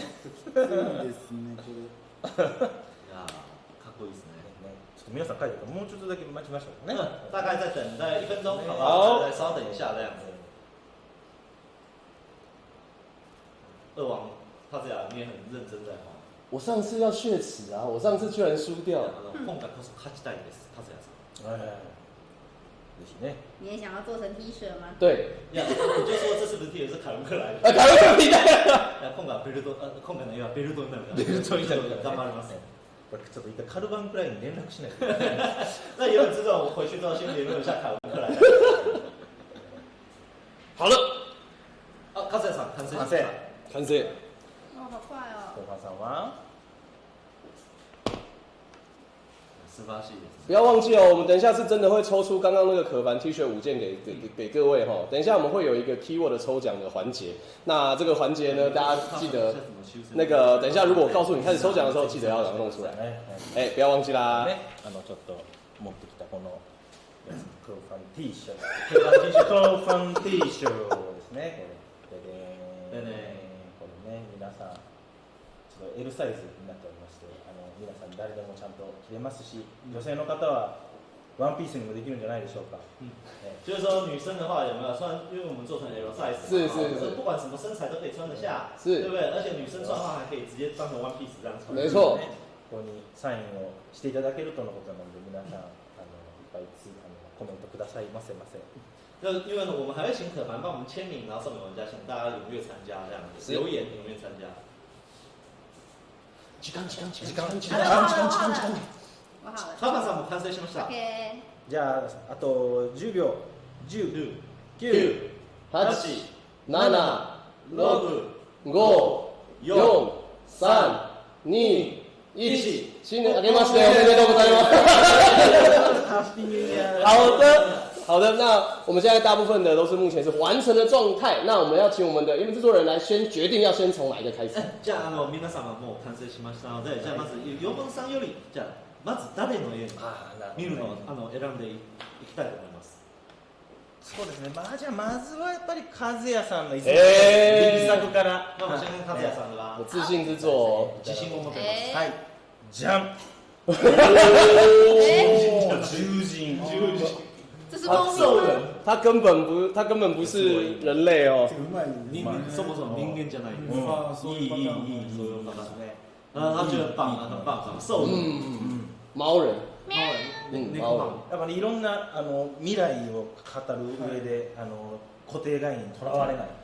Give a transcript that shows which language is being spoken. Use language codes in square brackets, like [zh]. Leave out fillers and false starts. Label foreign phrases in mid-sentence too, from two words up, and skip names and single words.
[ja] そうですね、これ。いやかっこいいですね。ちょっと皆さん書いてもうちょっとだけ待ちましょうね。 [zh] 大概再等1分钟，好不好？再稍等一下这样子。二王他这样你也很认真在画。我上次要血耻啊！我上次居然输掉。 [ja] 今回こそ勝ちたいです、和也さん。ぜひね。 [zh] 你也想要做成 T 恤吗？对。いや、我就说这是不是 T 恤是凯文克莱的？凯文克莱的。 [ja] 今回はベルト、今回の絵はベルトになるから。ベルトになる頑張ります。これちょっと一回カルバンクラインに連絡しないと。 [zh] 那原本知道我回去之后先联络一下凯文克莱。好了。 [ja] あ、和也さん完成。完成。 [zh] 哦，好快哦。 [ja] 小川さんは。素晴らしいです。 [zh] 不要忘记哦，我们等一下是真的会抽出刚刚那个可凡 T 恤5件给各位哈。等一下我们会有一个 keyword 的抽奖的环节。那这个环节呢，大家记得那个等一下如果我告诉你开始抽奖的时候，记得要赶快弄出来。不要忘记啦。 [ja] ちょっと持ってきたこのクロファン T シャツ。クロファン T シャツですね。これね、皆さんちょっと L サイズになっておりまして、皆さん誰でもちゃんと着れますし、女性の方はワンピースにもできるんじゃないでしょうか。 [zh] 就是说女生的话有没有穿？因为我们做成 L size，是不管什么身材都可以穿得下，对不对？而且女生穿的话还可以直接当成 [en] one piece [zh] 这样穿。没错。 [ja] ここにサインをしていただけるとのことなので、皆さんいっぱいコメントくださいませ。 [zh] 因为我们还会请可凡帮我们签名，然后送给玩家，请大家踊跃参加这样子，留言踊跃参加。 [ja] 時間。カバさんも完成しました。じゃああと10秒。10、 9、8、7、6、5、4、3、2、1。新年明けましておめでとうございます。 [zh] 好的，那我们现在大部分的都是目前是完成的状态。那我们要请我们的制作人来先决定要先从哪一个开始。 [ja] じゃあ皆様もう完成しましたので、じゃあまず4分さんよりじゃあまず誰の絵に見るのを選んでいきたいと思います。そうですね。じゃあまずはやっぱり和也さんの力作から。 [zh] 那我们先看和也さんが。我自信之作， [ja] 自信を持ってます。はい。じゃん。獣人。 [zh] 这是公兽人，他根本不是人类哦。 [ja] そもそも人間じゃない。いい。そういうパターンね。 [zh] 他觉得很棒，兽人。猫人。 [ja] やっぱりいろんな未来を語る上で固定概念にとらわれない。